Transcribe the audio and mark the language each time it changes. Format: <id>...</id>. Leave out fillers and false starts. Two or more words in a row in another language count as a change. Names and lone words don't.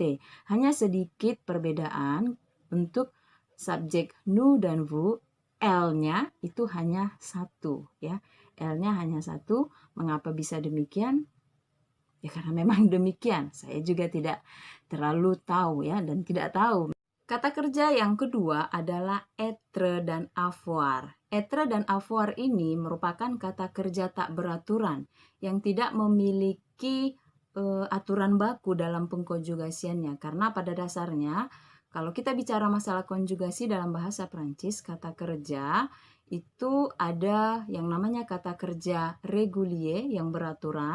<id>Hanya sedikit perbedaan untuk subjek nu dan vu, l-nya itu hanya satu, ya. L-nya hanya satu. Mengapa bisa demikian? Ya karena memang demikian. Saya juga tidak terlalu tahu, ya, dan tidak tahu. Kata kerja yang kedua adalah être dan avoir. Être dan avoir ini merupakan kata kerja tak beraturan yang tidak memiliki aturan baku dalam pengkonjugasiannya. Karena pada dasarnya kalau kita bicara masalah konjugasi dalam bahasa Prancis, kata kerja itu ada yang namanya kata kerja régulier yang beraturan.</id>